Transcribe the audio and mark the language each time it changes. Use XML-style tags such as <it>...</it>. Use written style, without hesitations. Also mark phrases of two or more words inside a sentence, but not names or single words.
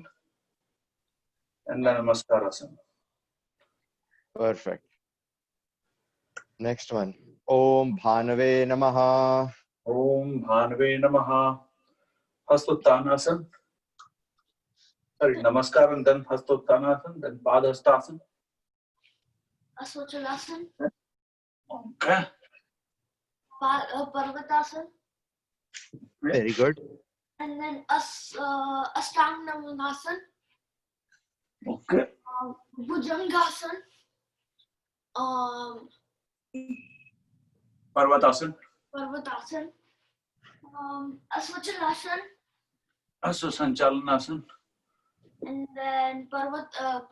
<en>And then Namaskarasana. Perfect. Next one.</en> <sa>Om Bhanave Namaha. Om Bhanave Namaha. Hastothanasana.</sa> <en>Sorry, Namaskar and then Hastothanasana. Then Padahastasana. Asvachalasana. Okay. Parvatasana. Very good. And then Ashtanga. Okay. Bhujangasana. Parvatasana. Parvatasana. Asvachalasana. Asvasanchalanasana. And then Padastasana.</en>